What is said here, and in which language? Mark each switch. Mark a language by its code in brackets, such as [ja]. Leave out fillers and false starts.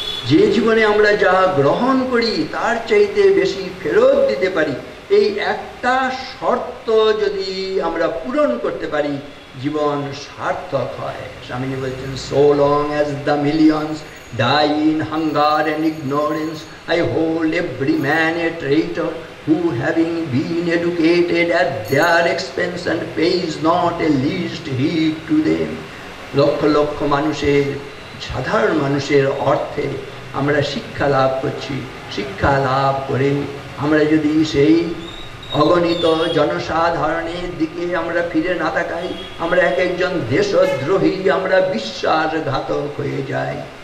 [bn] যে জীবনে আমরা যা গ্রহণ করি তার চাইতে বেশি ফেরত দিতে পারি, এই একটা শর্ত যদি আমরা পূরণ করতে পারি জীবন সার্থক হয়। স্বামীজি বলছেন, [en] So long as the millions die in hunger and ignorance, I hold every man a traitor, who having been educated at their expense and pays not a least heed to them. [bn] Lakh lakh মানুষের, সাধারণ মানুষের অর্থে আমরা শিক্ষা লাভ করছি। শিক্ষা লাভ করে আমরা যদি সেই অগণিত জনসাধারণের দিকে আমরা ফিরে না তাকাই, আমরা এক একজন দেশদ্রোহী, আমরা বিশ্বাসঘাতক হয়ে যাই।